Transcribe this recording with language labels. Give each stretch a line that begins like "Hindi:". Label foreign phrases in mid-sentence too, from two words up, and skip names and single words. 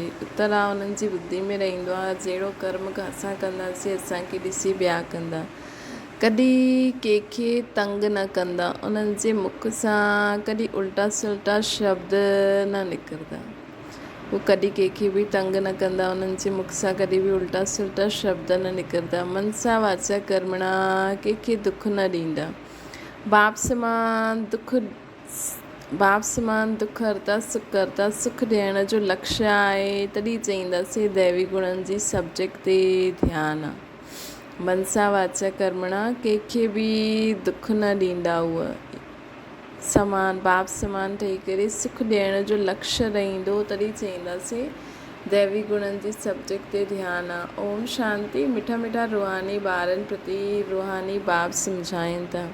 Sindhi: उत्तर आहे उन्हनि जी बुद्धि में रहंदो आहे जहिड़ो कर्म असां कंदासीं असांखे ॾिसी ॿिया कंदा। कॾहिं कंहिंखे तंग न कंदा, उन्हनि जे मुख सां कॾहिं उल्टा सुल्टा शब्द न निकिरंदा। वो कॾहिं कंहिंखे बि तंग न कंदा, उन्हनि जे मुख सां कॾहिं बि उल्टा सुल्टा शब्द न निकिरंदा। मनसा वाचा कर्मणा कंहिंखे दुख न ॾींदा। बाप समान दुख हरता सुख करता, सुख ॾियण जो लक्ष्य आहे तॾहिं चईंदासीं दैवी गुणनि जी सब्जेक्ट ते ध्यानु आहे। मनसा वाचा कर्मणा कंहिंखे बि दुख न ॾींदा। उहा बाप समान ठही करे सुख ॾियण जो लक्ष्य रहंदो तॾहिं चईंदासीं दैवी गुणनि जी सब्जेक्ट ते ध्यानु आहे। ओम शांति। मिठा मिठा रूहानी ॿारनि प्रति रूहानी बाप सम्झाइनि था।